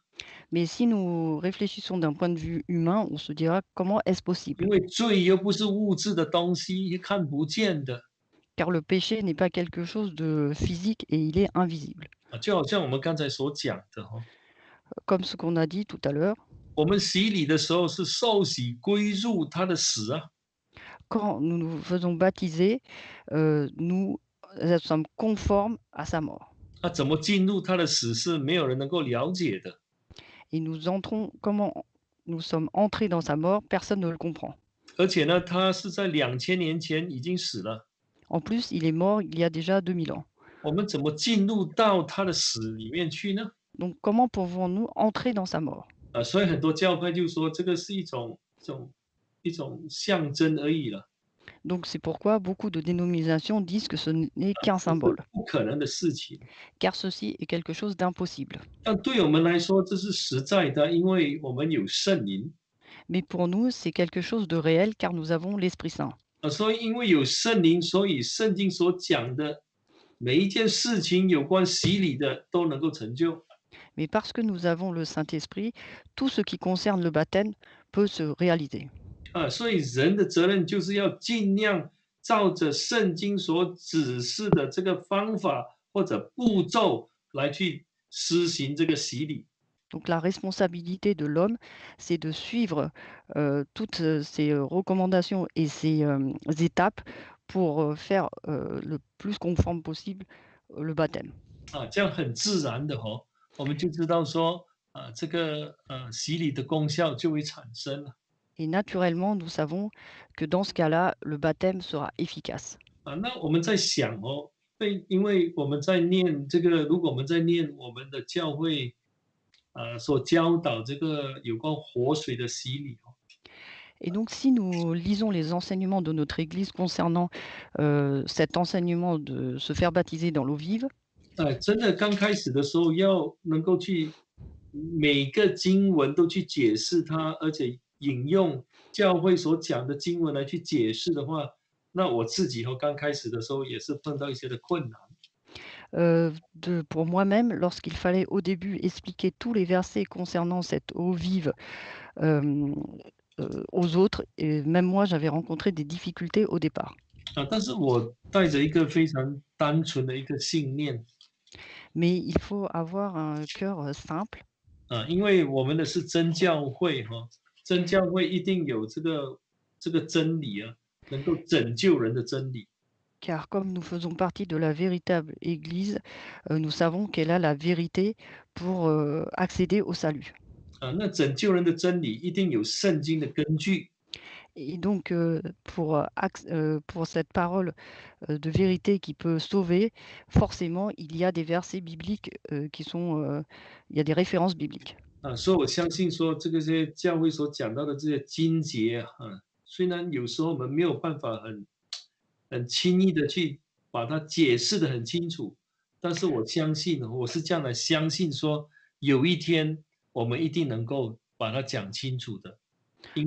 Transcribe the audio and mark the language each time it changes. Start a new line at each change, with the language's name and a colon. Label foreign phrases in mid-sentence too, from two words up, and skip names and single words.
French: Mais si nous réfléchissons d'un point de vue humain, on se dira comment est-ce
Chinese: 因
French: possible?
Chinese: 为罪又不是物质的东西，看不见的。
French: Car le péché n'est pas quelque chose de physique et il est invisible.
Chinese: 就好像我们刚才所讲的哈，
French: Comme ce qu'on a dit tout à l'heure,
Chinese: 我们洗礼的时候是受洗归入他的死啊。
French: quand nous nous faisons baptiser, nous sommes conformes à sa mort.
Chinese: 怎么进入他的死是没有人能够了解的。
French: Et nous entrons, comment nous sommes entrés dans sa mort, personne ne le comprend.
Chinese: 而且呢，他是在2000年前已经死了。
French: En plus, il est mort il y a déjà 2000 ans.
Chinese: 我们怎么进入到他的死里面去呢？
French: Donc comment pouvons-nous entrer dans sa mort?
Chinese: 所以很多教派就说这个是一种象征而已了，
French: Donc c'est pourquoi beaucoup de dénominations disent que ce n'est qu'un
Chinese: 这是
French: symbole,
Chinese: 不可能的事情。
French: car ceci est quelque chose d'impossible.
Chinese: 但对我们来说，这是实在的，因为我们有圣灵。
French: Mais pour nous, c'est quelque chose de réel, car nous avons l'Esprit Saint.
Chinese: 所以因为有圣灵，所以圣经所讲的每一件事情有关洗礼的都能够成就。
French: Mais parce que nous avons le Saint-Esprit, tout ce qui concerne le baptême peut se réaliser.
Chinese: 所以人的责任就是要尽量照着圣经所指示的这个方法或者步骤来去施行这个洗礼。
French: Donc la responsabilité de l'homme, c'est de suivre toutes ces recommandations et ces étapes pour faire le plus conforme possible le baptême.
Chinese: 这样很自然的我们就知道说这个洗礼的功效就会产生了。
French: Et naturellement, nous savons que dans ce cas-là, le baptême sera efficace.
Chinese: 那我们在想因为我们在念这个，如果我们在念我们的教会所教导这个有关活水的洗礼
French: Et donc, si nous lisons les enseignements de notre Église concernant cet enseignement de se faire baptiser dans l'eau vive,
Chinese: 真的刚开始的时候要能够去每个经文都去解释它，而且引用教会所讲的经文来去解释的话，那我自己刚开始的时候也是碰到一些的困难。
French: pour moi-même, lorsqu'il fallait au début expliquer tous les versets concernant cette eau vive euh, aux autres, et même moi, j'avais rencontré des difficultés au départ.
Chinese: 但是我带着一个非常单纯的一个信念
French: Mais il faut avoir un cœur simple,
Chinese: 因为我们的是真教会真教会一定有这个真理能够拯救人的真理。
French: car comme nous faisons partie de la véritable Église, nous savons qu'elle a la vérité pour accéder au salut.
Chinese: 那拯救人的真理一定有圣经的根据
French: Et donc, pour cette parole de vérité qui peut sauver, forcément, il y a des versets bibliques qui sont, il y a des références bibliques.
Chinese: 所以我相信说这些教会所讲到的这些经节虽然有时候我们没有办法很轻易的去把它解释的很清楚，但是我相信我是这样的相信说，有一天我们一定能够把它讲清楚的，因为